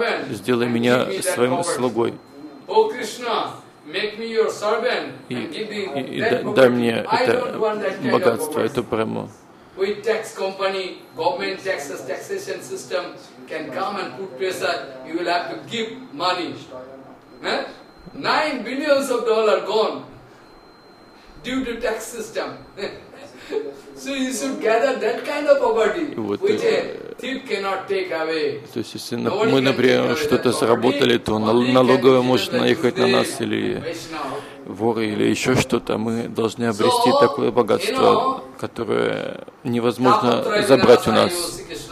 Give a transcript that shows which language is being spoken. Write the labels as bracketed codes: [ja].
[ru] сделай меня своим слугой. [en] О Кришна, make me your servant and give me that property. [ru] Дай мне это богатство, эту прему. [en] With tax company, government taxes, taxation system can come and put pressure. You will have to give money. $9 billion gone due to tax system. So you should gather that kind of property, which [ru] То есть, если мы, например, что-то заработали, то налоговая может наехать на нас, или воры, или еще что-то. Мы должны обрести такое богатство, которое невозможно забрать у нас.